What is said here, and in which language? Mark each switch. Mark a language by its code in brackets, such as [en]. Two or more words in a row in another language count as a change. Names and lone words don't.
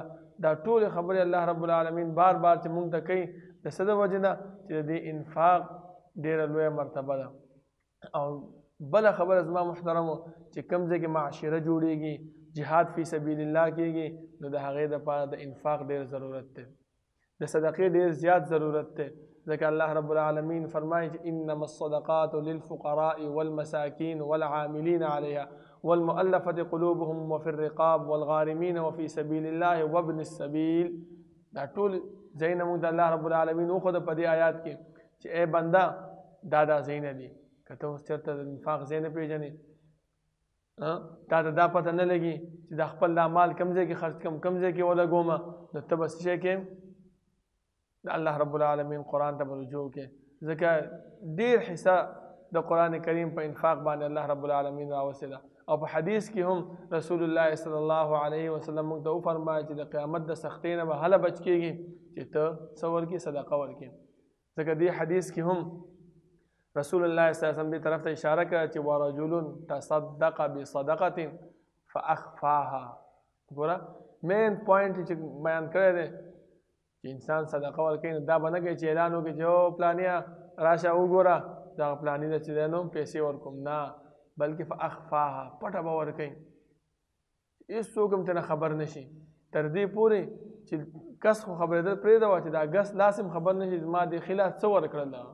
[ps] دا ټول خبرې الله رب العالمین بار بار چې مونږ ته کوي د څه د وجې نه چې د دې انفاق ډیره لویه مرتبه ده. او بله خبره زما محترمو چې کوم ځای کې معاشره جوړیږي، [ar] جهاد فی سبیل الله [ps] کېږي، نو د هغې دپاره د انفاق ډېر ضرورت دی، د صدقې ډېر زیات ضرورت دی. ځکه الله رب العالمین فرمایي چې [ar] انما الصدقات للفقراء والمساکین والعاملین علیها والمؤلفة قلوبهم وفي الرقاب والغارمین وفي سبیل الله وابن السبیل. [ps] دا ټول ځایونه موږ د الله رب العالمین وښوده په دې آیات کې چې ای بنده دا ځایونه دي. که ته اوس چېرته د انفاق ځای نه پېژنې، تا ته دا پته نه لګي چې دا خپل دا مال کوم ځای کې خرڅ کړم، کوم ځای کې ولګومه، نو ته به څه شی کې د الله رب العالمین قرآن ته به رجوع کې. ځکه ډېر حصه د قرآن کریم په انفاق باندې الله رب العالمین راوستې ده. او په حدیث کې هم [ar] رسول الله صلی الله علیه وسلم [ps] موږ ته وفرمایي چې د قیامت د سختۍ نه به هله بچ کېږي چې ته څه ورکړې؟ صدقه ورکړې. ځکه دې حدیث کې هم [ar] رسول الله صلی الله علیه وسلم [ps] دې طرف ته اشاره کړه چې [ar] ورجل تصدق بصدقه فاخفاها. [ps] ګوره [en] main point [ps] چې بیان کړی دی چې انسان صدقه ورکوي، نو دا به نه کوي چې اعلان وکړي چې او پلانیه راشه وګوره دغه پلاني ده چې دی نو پیسې ورکوم، نه، بلکې فاخفاها، پټه به ورکوي، هېڅوک هم ترې خبر نه شي، تر دې پورې چې کس خو خبرېدل پرېږده چې دا کس لاس هم خبر نه شي زما دې خلاف څه ورکړل.